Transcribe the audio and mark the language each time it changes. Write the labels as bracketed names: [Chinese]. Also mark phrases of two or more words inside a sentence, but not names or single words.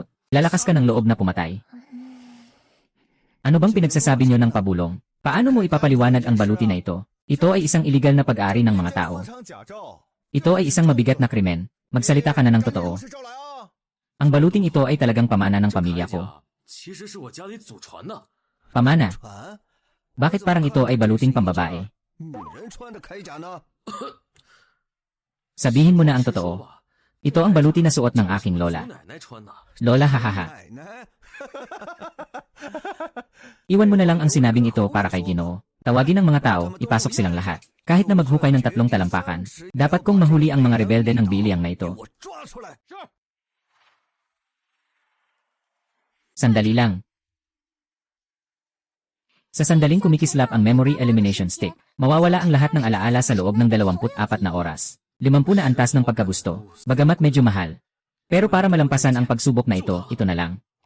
[Filipino] Lalakas ka ng loob na pumatay. Ano bang pinagsasabi nyo ng pabulong? Paano mo ipapaliwanag ang baluti na ito? Ito ay isang iligal na pag-aari ng mga tao. Ito ay isang mabigat na krimen. Magsalita ka na ng totoo. Ang baluting ito ay talagang pamana ng pamilya ko. [Chinese] 其实是我家里祖传的。 [Filipino] Pamana? Bakit parang ito ay baluting pambabae? [Chinese] 女人穿的铠甲呢？ [Filipino] Sabihin mo na ang totoo. Ito ang baluti na suot ng aking [Chinese] 祖 [Filipino] lola. [Chinese] 奶奶穿的。 [Filipino] Lola hahaha. [Chinese] 奶奶， [Filipino] Iwan mo na lang ang sinabing ito para kay Ginoo. Tawagin ang mga tao, ipasok silang lahat. Kahit na maghukay ng 3 talampakan, dapat kong mahuli ang mga rebelde ng Biliang na [Chinese] 给 [Filipino] ito. [Chinese] 我抓出来！ [Filipino] Sandali lang. Sa sandaling kumikislap ang [English] memory elimination stick, [Filipino] mawawala ang lahat ng alaala sa loob ng 24 na oras. 50 na antas ng pagkagusto, bagamat medyo mahal. Pero para malampasan ang pagsubok na ito na lang.